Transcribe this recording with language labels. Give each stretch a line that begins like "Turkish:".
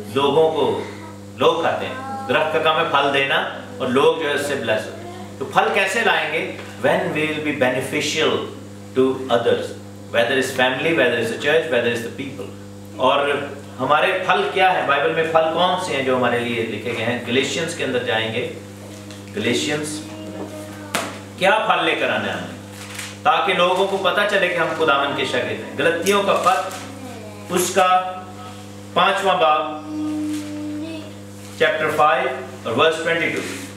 Urdu: لوگ کھاتے ہیں. درخت کا کام ہے پھل دینا، اور لوگ جو ہے اس سے بلیس ہوتے ہیں. تو پھل کیسے لائیں گے؟
English: when we will be beneficial to others, whether it's family, whether it's the church, whether it's the people.
Urdu: اور ہمارے پھل کیا ہے؟ بائبل میں پھل کون سے ہیں جو ہمارے لیے لکھے گئے ہیں؟ گلیشینز کے اندر جائیں گے. گلیشینز کیا پھل لے کر آنا ہے ہمیں، تاکہ لوگوں کو پتہ چلے کہ ہم خداوند کے شاگرد ہیں. غلطیوں کا خط اس کا 5واں باب چیپٹر 5 اور ورس 22.